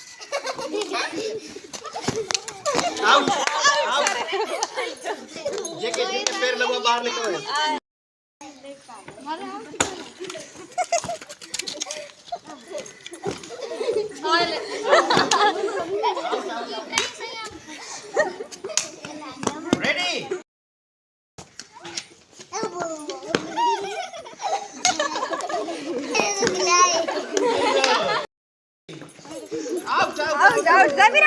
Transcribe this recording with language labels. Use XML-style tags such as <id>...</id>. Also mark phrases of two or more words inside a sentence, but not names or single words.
<en>Out, out.</en> <hi>जैकेट के पैर लगवा बाहर निकलो।</hi> <en>Ready? Out, out, out, out, Zabira.</en>